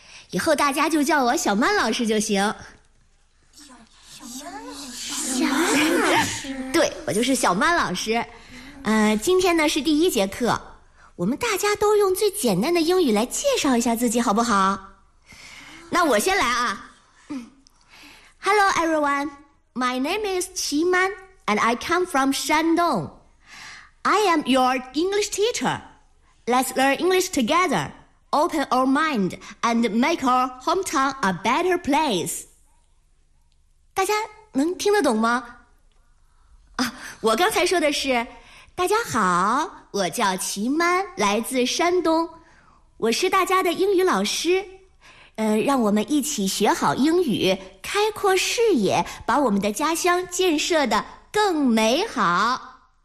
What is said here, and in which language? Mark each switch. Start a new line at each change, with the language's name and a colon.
Chinese: 以后大家就叫我小曼老师就行。对，我就是小曼老师。今天呢是第一节课，我们大家都用最简单的英语来介绍一下自己，好不好？那我先来啊。
English: Hello everyone, my name is 齐曼 and I come from Shandong. I am your English teacher. Let's learn English together. Open our mind and make our hometown a better place.
Chinese: 大家能听得懂吗？我刚才说的是，大家好，我叫齐曼，来自山东，我是大家的英语老师。让我们一起学好英语，开阔视野，把我们的家乡建设得更美好。